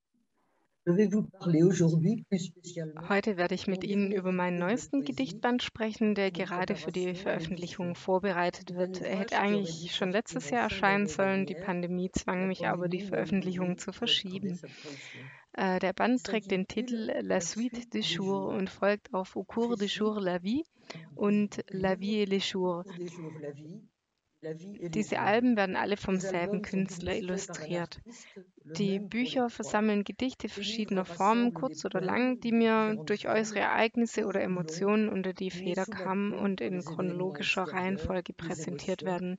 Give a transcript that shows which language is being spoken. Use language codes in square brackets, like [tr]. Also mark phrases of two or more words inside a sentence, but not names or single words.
[de] Heute werde ich mit Ihnen über meinen neuesten Gedichtband sprechen, der gerade für die Veröffentlichung vorbereitet wird. Er hätte eigentlich schon letztes Jahr erscheinen sollen, die Pandemie zwang mich aber, die Veröffentlichung zu verschieben. Der Band trägt den Titel La Suite des Jours und folgt auf Au cours des jours la vie und La vie et les jours. Diese Alben werden alle vom selben Künstler illustriert. Die Bücher versammeln Gedichte verschiedener Formen, kurz oder lang, die mir durch äußere Ereignisse oder Emotionen unter die Feder kamen und in chronologischer Reihenfolge präsentiert werden.